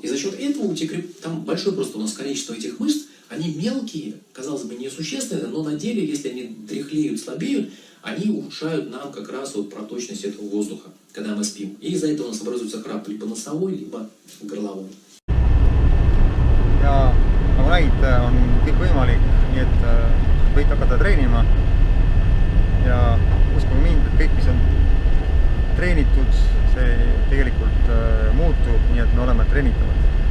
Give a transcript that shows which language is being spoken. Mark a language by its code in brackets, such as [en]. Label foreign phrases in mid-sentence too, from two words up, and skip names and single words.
[ru] И за счет этого у тебя там большое просто у нас количество этих мышц, они мелкие, казалось бы, несущественные, но на деле, если они дряхлеют, слабеют, они ухудшают нам как раз вот проточность этого воздуха, когда мы спим. И из-за этого у нас образуется храп либо носовой, либо горловой. [et] Ja nagu näite, on kõik võimalik, nii et võite hakata treenima. Ja uskuge mind, et kõik, mis on treenitud, see tegelikult muutub, nii et me oleme treenitavad.